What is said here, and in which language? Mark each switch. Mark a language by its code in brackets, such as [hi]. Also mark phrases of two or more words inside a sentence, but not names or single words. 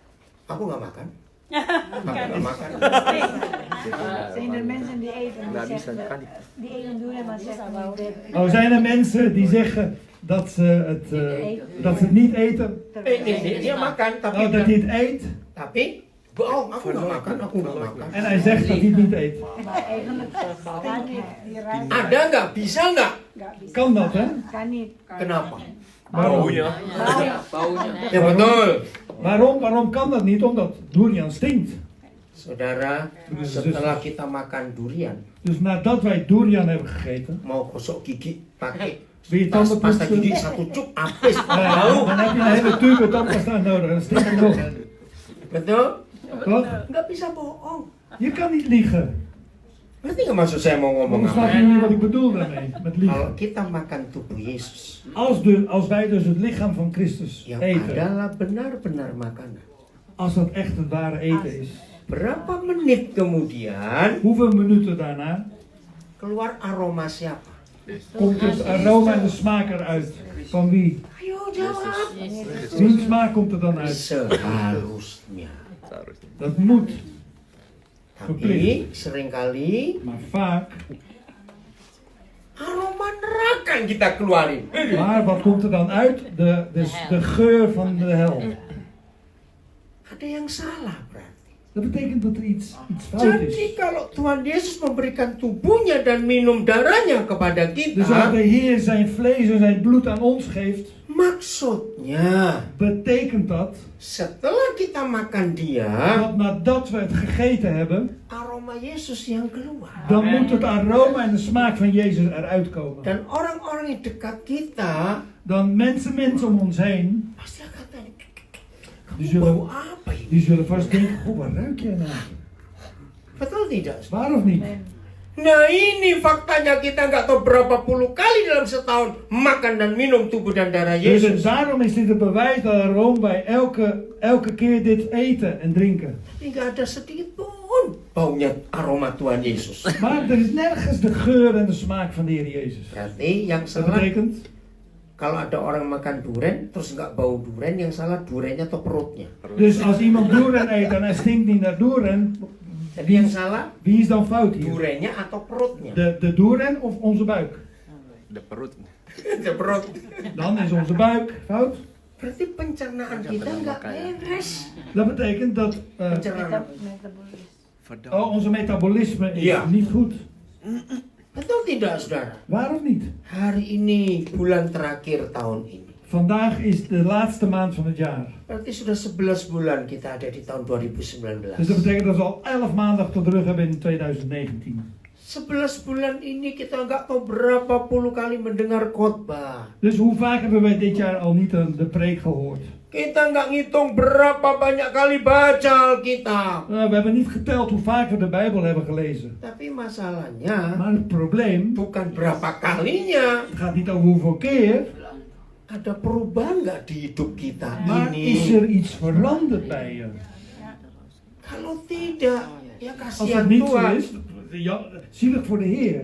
[id] Aku nggak makan. Nggak makan. [nl] Zijn er mensen die eten [id] Nggak [nl] die [id] bisa, [nl] zeggen, kan niet. die eten doen en maar zeggen niet. Oh, zijn er mensen die zeggen dat ze het niet eten? Nee, [id] dia makan tapi [nl] Oh, dat hij het eet. [id] tapi bohong, aku nggak makan. [nl] En hij zegt dat hij het niet eet. Maar eigenlijk kan niet. Die ruikt [id] Ada nggak? Bisa nggak? [nl] Kan dat, hè? kan niet. [id] Kenapa? [nl] Waarom? [id] Baunya. Ya betul. [nl] Waarom kan dat niet? Omdat durian stinkt. [id] Saudara, setelah kita makan durian, [nl] Dus nadat wij durian hebben gegeten, [id] mau gosok gigi pakai [nl] wil je tanden [id] pasta [nl] poetsen, [id] gigi satu cuk habis. [nl] dan heb je een hele tube tandpasta nodig en dan stinkt het nog. [id] Betul? [nl] Toch? [id] Nggak bisa bohong. [nl] Je kan niet liegen. [id] Ngerti nggak maksud saya mau ngomong [nl] Dan snap [id] apa? [nl] je niet wat ik bedoel daarmee, met liegen. [id] Kalau kita makan tubuh Yesus [nl] Als wij dus het lichaam van Christus [id] yang [nl] eten, [id] adalah benar-benar makanan, [nl] als dat echt het ware eten is, [id] berapa menit kemudian [nl] hoeveel minuten daarna [id] keluar aroma siapa? [nl] komt het aroma en de smaak eruit? Van wie? [id] Ayo jawab. [nl] Wiens smaak komt er dan uit? [id] Seharusnya. Seharusnya. [nl] Dat moet. [id] Tapi seringkali [nl] Maar vaak. [id] aroma neraka yang kita keluarin. [nl] Maar wat komt er dan uit? De geur van de hel. [id] Ada yang salah berarti. [nl] Dat betekent dat er iets fout is. [id] Jadi kalau Tuhan Yesus memberikan tubuhnya dan minum darahnya kepada [nl] Dus als de [id] kita, [nl] Heer zijn vlees en zijn bloed aan ons geeft, [id] maksudnya [nl] betekent dat [id] setelah kita makan dia, [nl] dat nadat we het gegeten hebben, [id] aroma Yesus yang keluar. [nl] dan moet het aroma en de smaak van Jezus eruit komen. [id] Dan orang-orang di dekat kita [nl] Dan mensen om ons heen, [id] pasti akan tanya, [nl] die [id] bau [nl] zullen, [id] apa ini? [nl] die zullen vast denken, goh, waar ruik jij nou? [id] Betul tidak? [nl] Waar of niet? [id] Nah ini faktanya kita nggak tahu berapa puluh kali dalam setahun makan dan minum tubuh dan darah [nl] Dus [id] Yesus. [nl] daarom is dit het bewijs waarom wij elke keer dit eten en drinken. [id] Tapi nggak ada sedikit pun baunya aroma Tuhan Yesus. [nl] Maar er is nergens de geur en de smaak van de Heer Jezus. [id] Berarti yang [nl] Dat [id] salah [nl] betekent, [id] kalau ada orang makan durian terus nggak bau durian, yang salah duriannya atau perutnya. [nl] dus als iemand durian eet en hij stinkt niet naar durian, [id] Jadi yang salah [nl] wie is dan fout hier? [id] duriannya atau perutnya? [nl] De durian of onze buik? De perut. De perut. Dan is onze buik fout. [id] Berarti pencernaan kita nggak beres. [nl] Dat betekent dat [id] Pencernaan. [nl] onze metabolisme is Ja. niet goed. [id] Betul tidak, saudara? [nl] Waar of niet? [id] Hari ini bulan terakhir tahun ini. [nl] Vandaag is de laatste maand van het jaar. [id] Berarti sudah 11 bulan kita ada di tahun 2019. [nl] Dus dat betekent dat we al 11 maanden achter de rug hebben in 2019. [id] 11 bulan ini kita nggak tahu berapa puluh kali mendengar khotbah. [nl] Dus hoe vaak hebben wij dit jaar al niet de preek gehoord? [id] Kita nggak ngitung berapa banyak kali baca Alkitab. [nl] We hebben niet geteld hoe vaak we de Bijbel hebben gelezen. [id] Tapi masalahnya [nl] Maar het probleem [id] bukan berapa kalinya. [nl] gaat niet over hoeveel keer, [id] Ada perubahan nggak di hidup kita [nl] maar is [id] ini? [nl] er iets veranderd bij je? [id] Kalau tidak, ya [nl] Als [id] kasihan [nl] het niet zo [id] Tuhan. [nl] is, ja, zielig voor de Heer.